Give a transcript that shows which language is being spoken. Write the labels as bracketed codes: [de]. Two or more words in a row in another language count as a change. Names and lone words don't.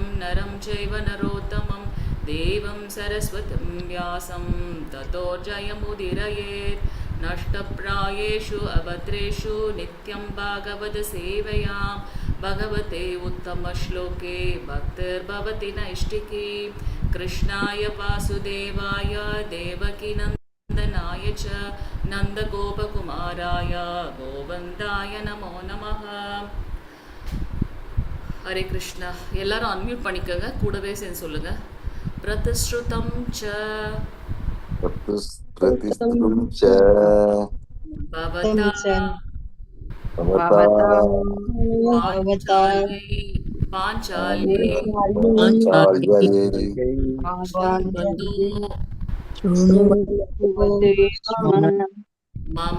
[sa] नरं चैव नरोत्तमं देवं सरस्वतीं व्यासं ततो जयमुदीरयेत् नष्टप्रायेषु अभद्रेषु नित्यं भागवतसेवया भगवते उत्तमश्लोके भक्तिर्भवति नैष्टिकी कृष्णाय वासुदेवाय देवकीनन्दनाय च नन्दगोपकुमाराय गोविन्दाय नमो नमः हरे कृष्णा [ta] எல்லாரும் அன்மியூட் பண்ணிக்கங்க கூடவே சேர்ந்து சொல்லுங்க [sa] प्रतिश्रुतं च प्रतिस्रुतं च பவதா भवता பாஞ்சால்யை पाञ्चाल्यै मम